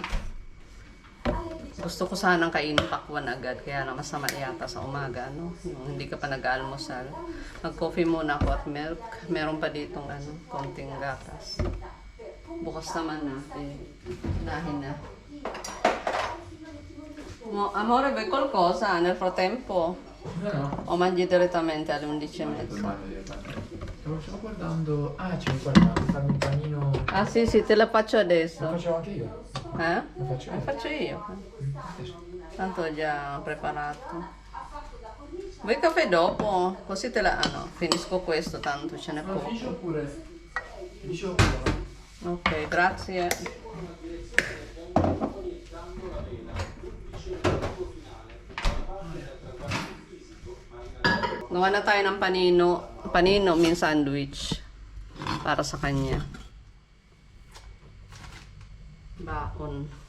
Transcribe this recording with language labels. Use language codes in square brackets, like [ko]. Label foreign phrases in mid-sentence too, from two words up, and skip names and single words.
[tl] Gusto ko sanang kainin pakwan agad, kaya na masama yata sa umaga, Yung hindi ka pa nag-almusal. Mag-coffee muna ako at milk. Meron pa ditong konting gatas. Bukas naman na. Dahin na. [it] Amore, vuoi qualcosa nel frattempo? No. O mangi direttamente alle 11:30? Stavo guardando. Ah, ci vuoi guardare, farmi un panino. Ah sì, te la faccio Lo adesso. faccio anche io. Eh? Lo faccio Lo io. faccio io. Adesso. Tanto ho già preparato. Vuoi caffè dopo? Così te la... finisco questo, tanto ce n'è No, poco. finisci pure. Ok, grazie. [tl] Gawa na tayo ng panino [en] means sandwich [tl] para sa kanya. Baon.